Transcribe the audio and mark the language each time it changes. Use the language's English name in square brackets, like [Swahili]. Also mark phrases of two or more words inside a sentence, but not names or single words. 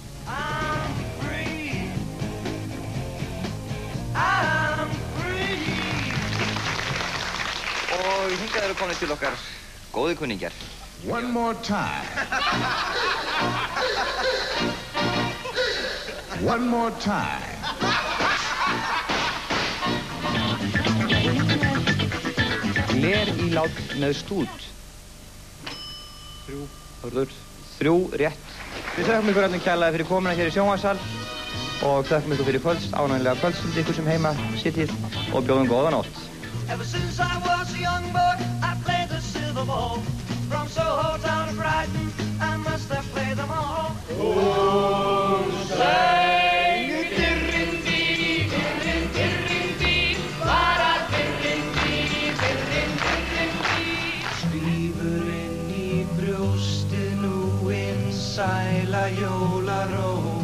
[Icelandic] Og hingað eru komin til okkar góði kunningjar. [English] One more time. One more time. [Icelandic] Glerýlát með stút. 3 rétt. Við þökkum ykkur öllum kærlega fyrir komuna hér í sjónvarpssal og þökkum ykkur fyrir ánægjulega kvöldstund ykkur sem heima sittið og bjóðum góða nótt. [English] Ever since I was a young boy, I played the silver ball. From Soho down to Brighton, I must have played them all. [Icelandic] Sæla jólaró.